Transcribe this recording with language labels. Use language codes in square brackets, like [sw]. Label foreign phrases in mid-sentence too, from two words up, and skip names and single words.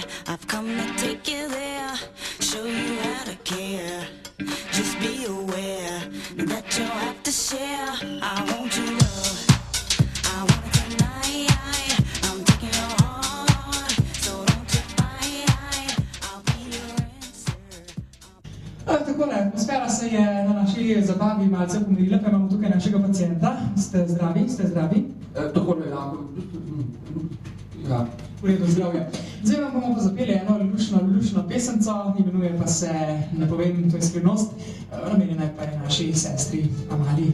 [en] I've come to take you there, show you how to care. Just be aware that you'll have to share. I want your love, I want it tonight. I'm taking your heart, so don't you fight. I'll be your answer. [sl] Takole, atmosfera se je na naši zabavi malce pomirila, pa imamo tukaj našega pacienta. Ste zdravi? Takole, ja. V redu, zdravje. Zdaj vam bomo pa zapeli eno lušno pesemco, imenuje pa se, ne povem, to je skrivnost, namenjena je pa naši sestri Amaliji.